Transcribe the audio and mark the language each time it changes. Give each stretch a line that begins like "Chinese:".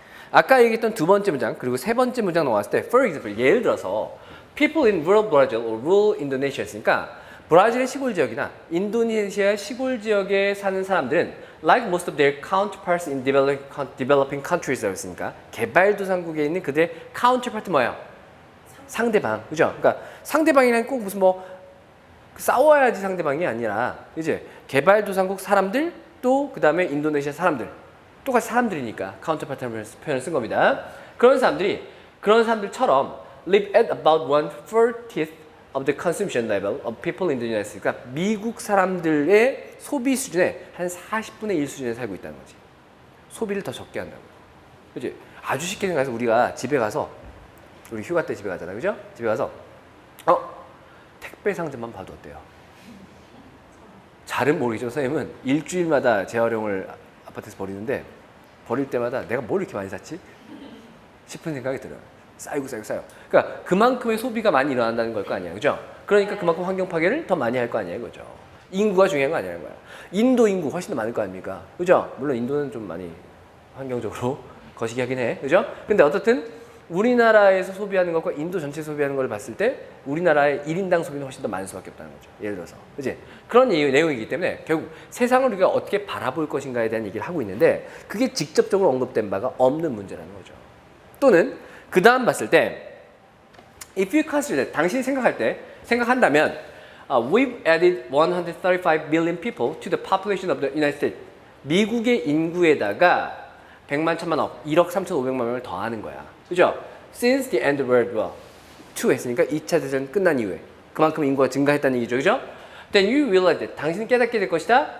Korean: 아까 얘기했던 두 번째 문장 그리고 세 번째 문장 나왔을 때
English: for example,
Korean: 예를 들어서
English: people in rural Brazil or rural Indonesia
Korean: 였으니까 브라질의 시골 지역이나 인도네시아의 시골 지역에 사는 사람들은
English: like most of their counterparts in developing countries
Korean: 였으니까 개발도상국에 있는 그들의 counterpart 뭐예요? 상대방. 그죠? 그러니까 상대방이란 꼭 무슨 뭐 싸워야지 상대방이 아니라 이제 개발도상국 사람들 또 그다음에 인도네시아 사람들 똑같이 사람들이니까 카운터파트라는 표현을 쓴 겁니다. 그런 사람들처럼
English: live at about 1/40th of the consumption level of people in the United States.
Korean: 그러니까 미국 사람들의 소비 수준의 한 40분의 1 수준에 살고 있다는 거지. 소비를 더 적게 한다고. 그지? 아주 쉽게 생각해서 우리가 집에 가서 우리 휴가 때 집에 가잖아, 그죠? 집에 가서 택배 상자만 봐도 어때요? 잘은 모르겠죠. 선생님은 일주일마다 재활용을 아파트에서 버리는데 버릴 때마다 내가 뭘 이렇게 많이 샀지? 싶은 생각이 들어요. 쌓이고. 그러니까 그만큼의 소비가 많이 일어난다는 걸 거 아니야, 그죠? 그러니까 그만큼 환경 파괴를 더 많이 할 거 아니에요, 그죠? 인구가 중요한 거 아니라는 거야. 인도 인구 훨씬 더 많을 거 아닙니까? 그죠? 물론 인도는 좀 많이 환경적으로 거시기 하긴 해, 그죠? 근데 어떻든 우리나라에서 소비하는 것과 인도 전체 소비하는 걸 봤을 때 우리나라의 1인당 소비는 훨씬 더 많을 수밖에 없다는 거죠. 예를 들어서. 그치? 그런 내용이기 때문에 결국 세상을 우리가 어떻게 바라볼 것인가에 대한 얘기를 하고 있는데 그게 직접적으로 언급된 바가 없는 문제라는 거죠. 또는 그 다음 봤을 때
English: if you consider,
Korean: 당신이 생각한다면
English: we've added 135 billion people to the population of the United States.
Korean: 미국의 인구에다가 100만, 1000만, 1억 3,500만 명을 더하는 거야. 그죠?
English: Since the end of World War II
Korean: 했으니까 2차 대전 끝난 이후에 그만큼 인구가 증가했다는 얘기죠. 그죠?
English: Then you realize that
Korean: 당신은 깨닫게 될 것이다.